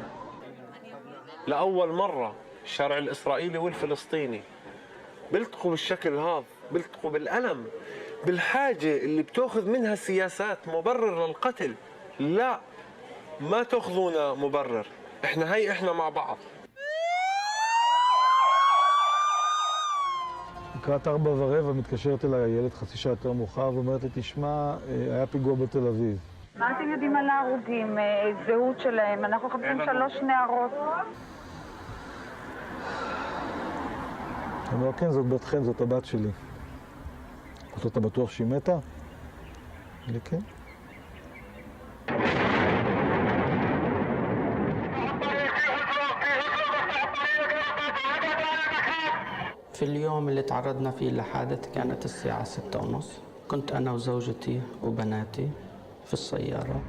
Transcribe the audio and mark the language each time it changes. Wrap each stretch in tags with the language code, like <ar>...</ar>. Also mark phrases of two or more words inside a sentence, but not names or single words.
<ar>لأول مرة الشارع الإسرائيلي والفلسطيني بيلتقوا بالشكل هذا، بيلتقوا بالألم، بالحاجة اللي بتأخذ منها السياسات مبرر للقتل. لا، ما تأخذونا مبرر، احنا مع بعض.</ar> <he>לקראת 4:15 מתקשרת אליי הילד חצי שעה יותר מאוחר ואומרת לי, תשמע, היה פיגוע בתל אביב. מה אתם יודעים על ההרוגים, זהות שלהם? אנחנו חפשים 3 נערות. אני אומר, כן, זאת בתכם, זאת הבת שלי. אתה בטוח שהיא מתה? לי כן.</he> <ar>في اليوم اللي تعرضنا فيه لحادث كانت الساعة 6:30. كنت أنا وزوجتي وبناتي في السيارة.</ar>